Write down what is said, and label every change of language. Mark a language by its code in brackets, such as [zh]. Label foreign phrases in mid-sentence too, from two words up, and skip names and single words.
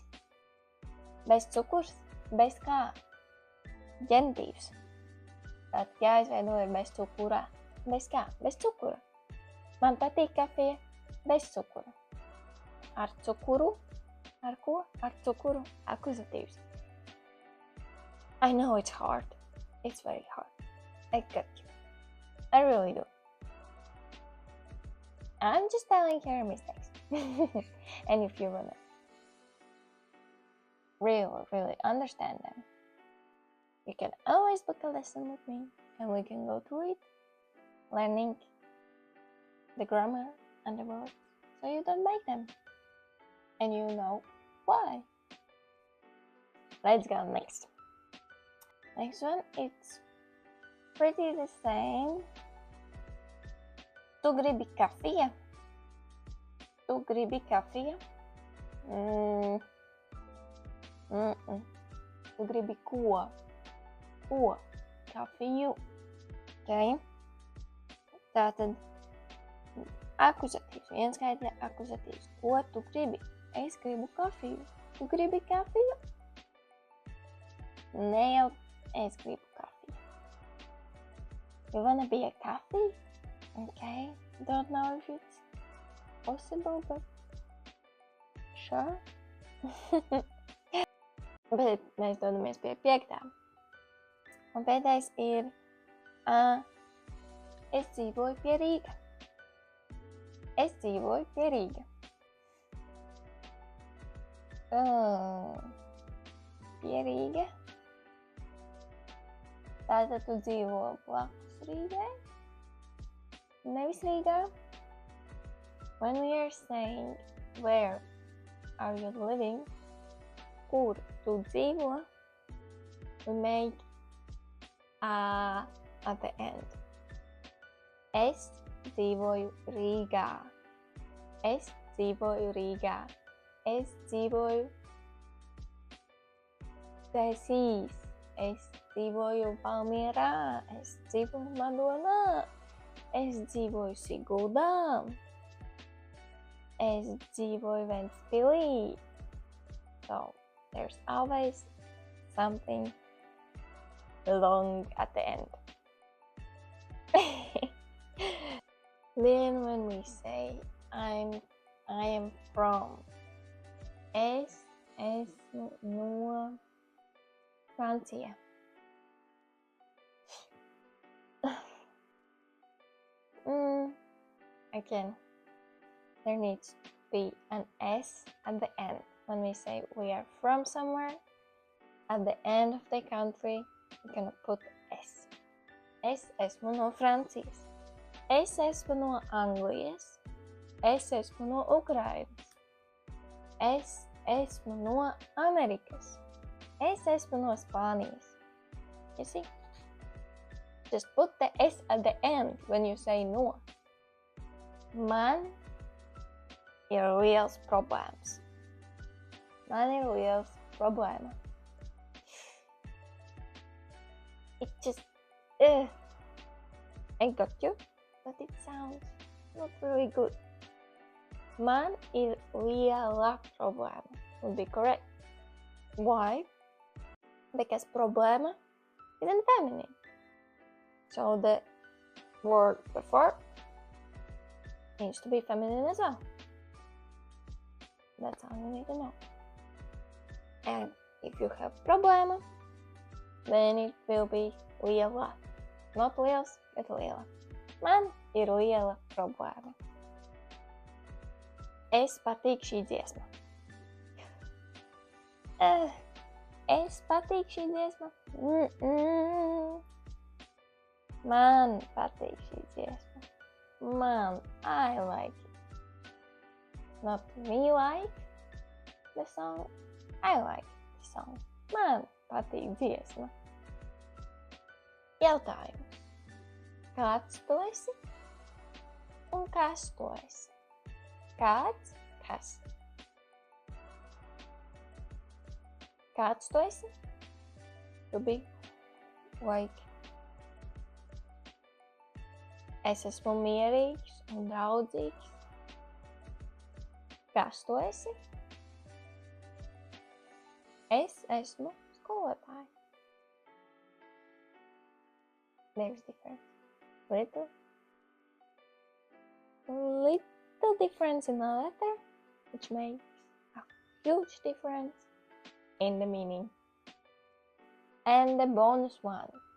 [lv] Bez cukurs, bez kā? Ģenitīvs. Tātad jāizveido ir bez cukura. Bez kā? Bez cukura. Man patīk kafija bez cukura. Ar cukuru? Ar ko? Ar cukuru. Akuzatīvs. [en] I know it's hard. It's very hard. I get you. I really do. I'm just telling your mistakes. And if you want to really understand them, you can always book a lesson with me and we can go through it, learning the grammar and the words so you don't make them. And you know why. Let's go next. Next one, it's pretty the same. [lv] Tu gribi kafija? Tu gribi kafija? Tu gribi ko? Ko? Kafiju. Okay? Tātad akuzatīvs. Vienskaitļa akuzatīvs. Ko tu gribi? Es gribu kafiju. Tu gribi kafiju? Ne jau es gribu kafiju. [en] You wanna be a coffee? Okay, don't know if it's possible, but sure. [lv] Bet mēs dodamies pie 5. Un 5. ir es dzīvoju pie Rīga. Es dzīvoju pie Rīga. Pie Rīga. Tātad tu dzīvo blakus Rīgai. Nevis Rīgā. [en] When we are saying where are you living, [lv] kur tu dzīvo, [en] we make at the end. [lv] Es dzīvoju Rīgā. Es dzīvoju Rīgā. Es dzīvoju Cēsīs. Es dzīvoju Valmierā. Es dzīvoju Madonā. Es dzīvoju Siguldā. Es dzīvoju Ventspilī. [en] So there's always something long at the end. Then when we say I am from, [lv] es esmu no Francija. [en] Again, there needs to be an S at the end. When we say we are from somewhere, at the end of the country, we're gonna put S. [lv] Es esmu no Francijas. Es esmu no Anglijas. Es esmu no Ukrainas. Es esmu no Amerikas. Es esmu no Spānijas. [en] You see? Just put the S at the end when you say no. [lv] Man ir liels problēmas. Man ir liels problēma. [en] It just, I got you, but it sounds not really good. [lv] Man ir liela problēma [en] would be correct. Why? Because problēma is in feminine. So the word before needs to be feminine as well. That's all you need to know. And if you have problēma, then it will be liela. [lv] Not liels, but liela. Man ir liela problēma. Es patīk šī dziesma. Es patīk šī dziesma. Man patīk šī dziesma. Man, [en] I like it. Not me like the song, I like the song. [lv] Man patīk dziesma. Jautājums. Kāds tu esi? Un kas tu esi? Kāds, kas? Kāds tu esi? [en] To be like, [lv] es esmu mierīgs un draudzīgs. Kas tu esi? Es esmu skolotāja. [en] There's difference. Little difference in the letter, which makes a huge difference in the meaning. And the bonus one.